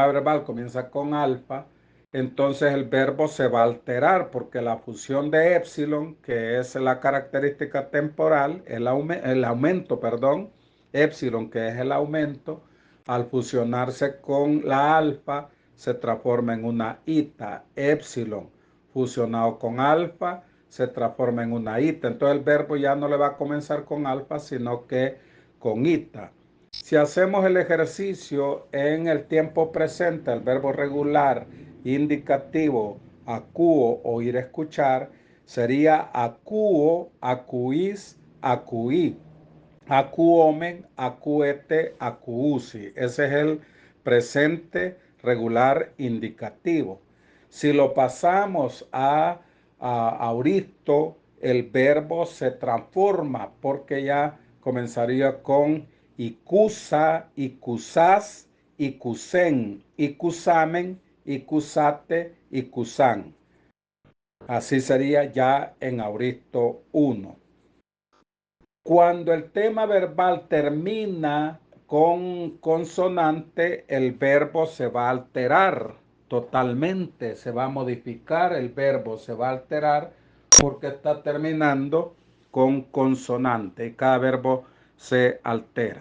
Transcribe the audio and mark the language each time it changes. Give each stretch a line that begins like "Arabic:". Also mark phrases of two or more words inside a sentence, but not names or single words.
Spanish: verbal comienza con alfa, entonces el verbo se va a alterar porque la fusión de épsilon, que es la característica temporal, el aumento, perdón, épsilon, que es el aumento, al fusionarse con la alfa, se transforma en una ita, épsilon, fusionado con alfa, se transforma en una ita. Entonces el verbo ya no le va a comenzar con alfa, sino que con ita. Si hacemos el ejercicio en el tiempo presente, el verbo regular, indicativo, acuo o ir a escuchar, sería
Greek: ἀκούω, ἀκούεις, ἀκούει, ἀκούομεν, ἀκούετε, ἀκούουσι.
Spanish: Ese es el presente regular indicativo. Si lo pasamos a auristo, el verbo se transforma porque ya comenzaría con
Greek: ἤκουσα, ἤκουσας, ἤκουσεν, ἠκούσαμεν, ἠκούσατε, ἤκουσαν.
Spanish: Así sería ya en auristo 1. Cuando el tema verbal termina con consonante, el verbo se va a alterar totalmente, se va a modificar, el verbo se va a alterar porque está terminando con consonante y cada verbo se altera.